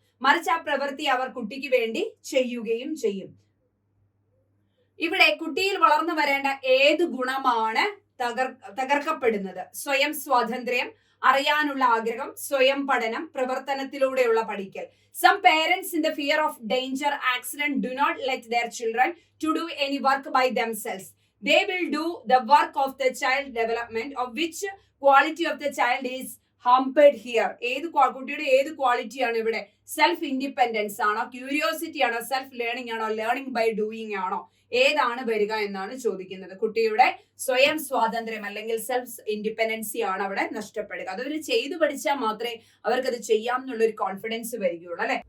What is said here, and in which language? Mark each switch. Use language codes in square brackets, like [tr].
[ml] മറിച്ച് ആ പ്രവൃത്തി അവർ കുട്ടിക്ക് വേണ്ടി ചെയ്യുകയും ചെയ്യും. ഇവിടെ കുട്ടിയിൽ വളർന്നു വരേണ്ട ഏത് ഗുണമാണ് തകർക്കപ്പെടുന്നത്? സ്വയം സ്വാതന്ത്ര്യം, അറിയാനുള്ള ആഗ്രഹം, സ്വയം പഠനം, പ്രവർത്തനത്തിലൂടെയുള്ള പഠിക്കൽ. [en] Some parents in the fear of danger, accident do not let their children to do any work by themselves. They will do the work of the child development, of which quality of the child is hampered here. [ml] കുട്ടിയുടെ ഏത് ക്വാളിറ്റിയാണ് ഇവിടെ? Self independence ആണോ, curiosity ആണോ, self learning ആണോ, learning by doing ആണോ? ഏതാണ് വരിക എന്നാണ് ചോദിക്കുന്നത്. കുട്ടിയുടെ സ്വയം സ്വാതന്ത്ര്യം അല്ലെങ്കിൽ സെൽഫ് ഇൻഡിപെൻഡൻസി ആണ് അവിടെ നഷ്ടപ്പെടുക. അതവർ ചെയ്തു പഠിച്ചാൽ മാത്രമേ അവർക്കത് ചെയ്യാം എന്നുള്ളൊരു കോൺഫിഡൻസ് വരികയുള്ളൂ അല്ലെ.